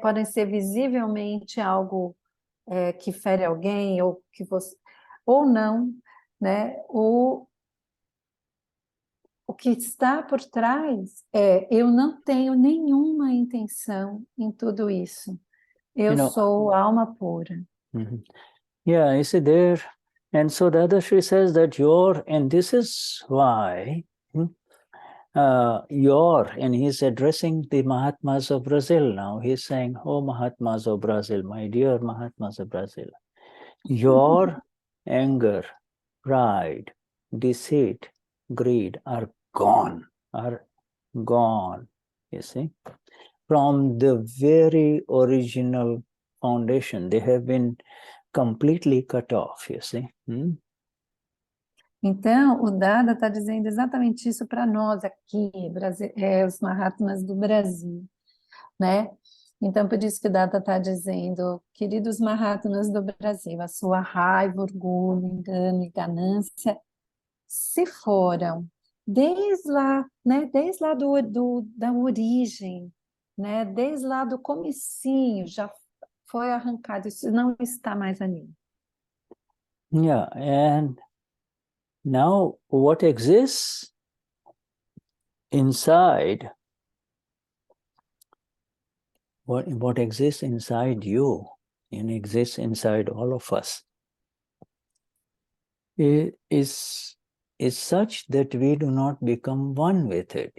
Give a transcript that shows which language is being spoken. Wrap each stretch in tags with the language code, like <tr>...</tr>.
<pt>Podem ser visivelmente algo que fere alguém ou não, né? O que está por trás eu não tenho nenhuma intenção em tudo isso. Eu sou alma pura.</pt> <en>Yeah, you see there, and so Dadashri says that and this is why and he's addressing the Mahatmas of Brazil now. He's saying, oh, Mahatmas of Brazil, my dear Mahatmas of Brazil, your anger, pride, deceit, greed are gone, you see. From the very original foundation, they have been completely cut off, you see.</en> <pt>Então, o Dada está dizendo exatamente isso para nós aqui, os Mahatmas do Brasil, né? Então, por isso que o Dada está dizendo, queridos Mahatmas do Brasil, a sua raiva, orgulho, engano e ganância se foram desde lá, né? Desde lá da origem, né? Desde lá do comecinho, já foi arrancado, isso não está mais ali.</pt> <en>Yeah, and now what exists inside, what exists inside you and exists inside all of us is such that we do not become one with it.</en>